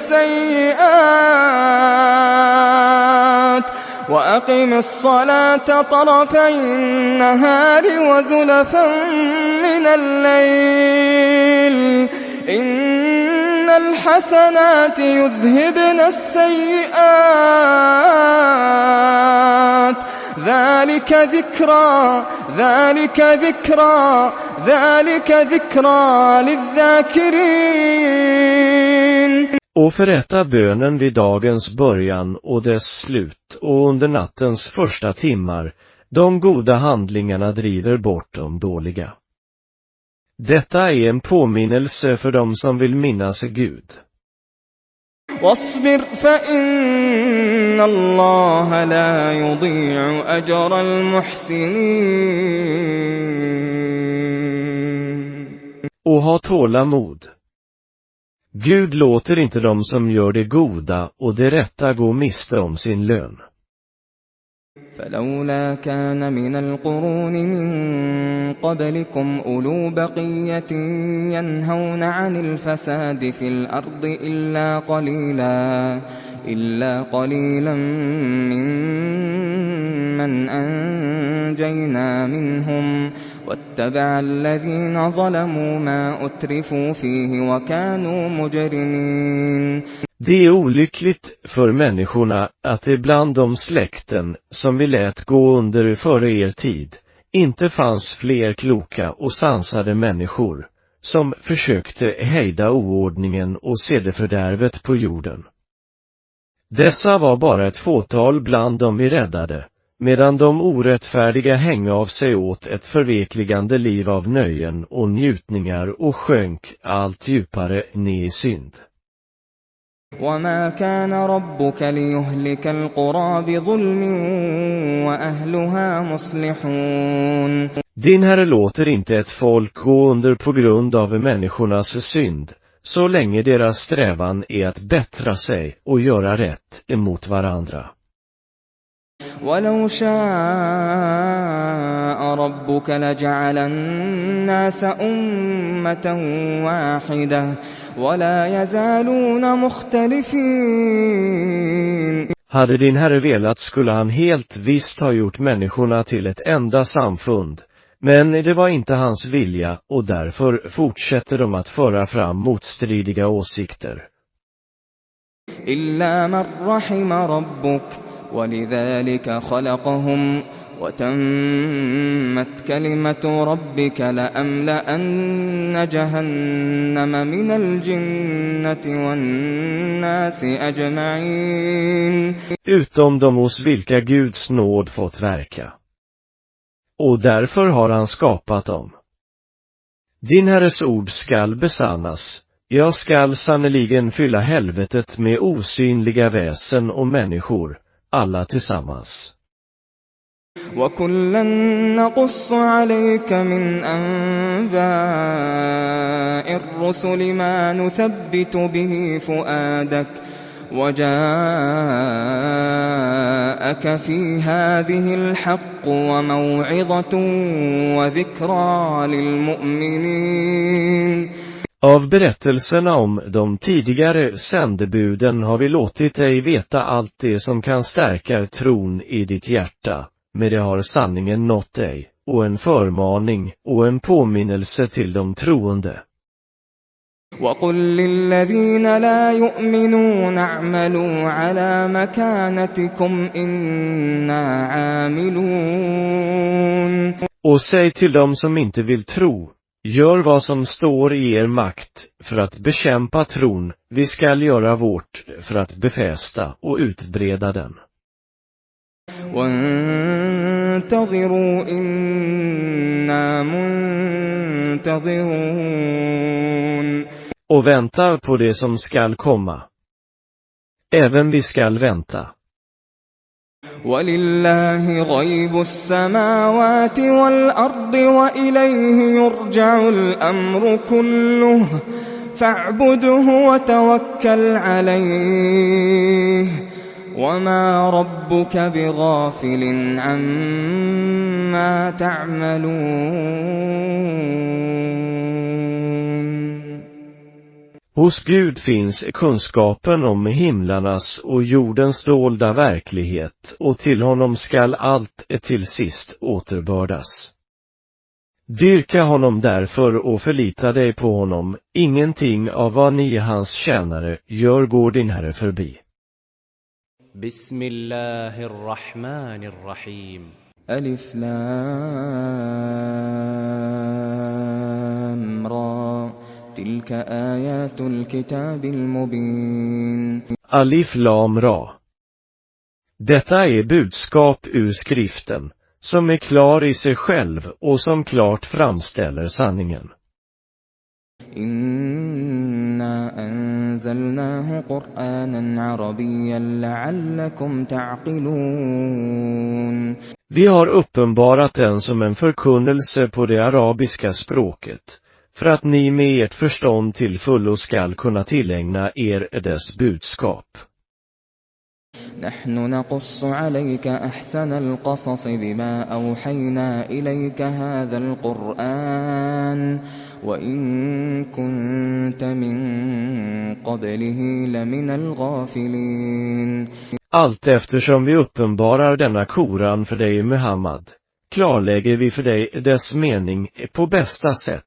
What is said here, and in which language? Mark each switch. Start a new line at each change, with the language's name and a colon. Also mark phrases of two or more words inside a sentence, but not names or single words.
Arabic: السَّيِّئَاتِ وَأَقِمِ الصَّلَاةَ طَرَفَيِ النَّهَارِ وَزُلَفًا مِنَ اللَّيْلِ إِنَّ الْحَسَنَاتِ يُذْهِبْنَ السَّيِّئَاتِ ذَلِكَ ذِكْرَى لِلذَّاكِرِينَ.
Swedish: Och förrätta bönen vid dagens början och dess slut och under nattens första timmar. De goda handlingarna driver bort de dåliga. Detta är en påminnelse för dem som vill minnas Gud.
Arabic: واصبر فإن الله لا يضيع أجر المحسنين.
Swedish: Och ha tålamod. Gud låter inte dem som gör det goda och det rätta gå miste om sin lön.
Arabic: فلولا كان من القرون من قبلكم أولو بقية ينهون عن الفساد في الأرض إلا قليلا ممن أنجينا منهم واتبع الذين ظلموا ما أترفوا فيه وكانوا مجرمين.
Swedish: Det är olyckligt för människorna att det bland de släkten som vi lät gå under före er tid inte fanns fler kloka och sansade människor som försökte hejda oordningen och sedefördärvet på jorden. Dessa var bara ett fåtal bland dem vi räddade, medan de orättfärdiga hänga av sig åt ett förvekligande liv av nöjen och njutningar och sjönk allt djupare ner i synd.
Arabic: وما كان ربك ليهلك القرى بظلم وأهلها مصلحون.
Swedish: Din Herre låter inte ett folk gå under på grund av människornas synd, så länge deras strävan är att bättra sig och göra rätt emot varandra.
Arabic: ولو شاء ربك لجعل الناس أمة واحدة ولا يزالون مختلفين.
Swedish: Hade din Herre velat skulle han helt visst ha gjort människorna till ett enda samfund, men det var inte hans vilja och därför fortsätter de att föra fram motstridiga åsikter.
Arabic: إلا من رحم ربك ولذلك خلقهم وتمت كلمة ربك لأملأن جهنم من الجنة والناس أجمعين.
Swedish: Utom de hos vilka Guds nåd fått verka. Och därför har han skapat dem. Din Herres ord skall besannas. Jag skall sannoliken fylla helvetet med osynliga väsen och människor, alla tillsammans.
Arabic: وَكُلًّا نَّقُصُّ عَلَيْكَ مِنْ أَنبَاءِ الرُّسُلِ مَا نُثَبِّتُ بِهِ فُؤَادَكَ وَجَاءَكَ فِي هَٰذِهِ الْحَقُّ وَمَوْعِظَةٌ وَذِكْرَىٰ لِلْمُؤْمِنِينَ.
Swedish: Av berättelserna om de tidigare sändebuden har vi låtit dig veta allt det som kan stärka tron i ditt hjärta, men det har sanningen nått dig, och en förmaning och en påminnelse till de troende.
Arabic: وَقُل لِّلَّذِينَ لَا يُؤْمِنُونَ اعْمَلُوا عَلَى مَكَانَتِكُمْ إِنَّا عَامِلُونَ.
Swedish: Och säg till dem som inte vill tro, gör vad som står i er makt för att bekämpa tron, vi skall göra vårt för att befästa och utbreda den.
Arabic: وَانْتَظِرُوا إِنَّا مُنْتَظِرُونَ.
Swedish: Och vänta på det som skall komma. Även vi skall vänta.
Arabic: وَلِلَّهِ غَيْبُ السَّمَاوَاتِ وَالْأَرْضِ وَإِلَيْهِ يُرْجَعُ الْأَمْرُ كُلُّهُ فَاعْبُدْهُ وَتَوَكَّلْ عَلَيْهِ وَمَا رَبُّكَ بِغَافِلٍ عَمَّا تَعْمَلُونَ.
Swedish: Hos Gud finns kunskapen om himlarnas och jordens dolda verklighet, och till honom skall allt till sist återbördas. Dyrka honom därför och förlita dig på honom, ingenting av vad ni hans tjänare gör går din Herre förbi.
Arabic: بسم الله الرحمن الرحيم. ألف لام را. تلك آيات الكتاب المبين. ألف لام را.
Swedish: Detta är budskap ur skriften, som är klar i sig själv och som klart framställer sanningen.
Arabic: إنا أنزلناه قرآنا عربيا لعلكم تعقلون.
Swedish: Vi har uppenbarat den som en förkunnelse på det arabiska språket, för att ni med ert förstånd till fullo skall kunna tillägna er dess budskap.
Arabic: نحن نقص عليك أحسن القصص بما أوحينا إليك هذا القرآن وإن كنت من قبله لمن الغافلين.
Swedish: Allt eftersom vi uppenbarar denna Koran för dig, Muhammad, klarlägger vi för dig dess mening på bästa sätt.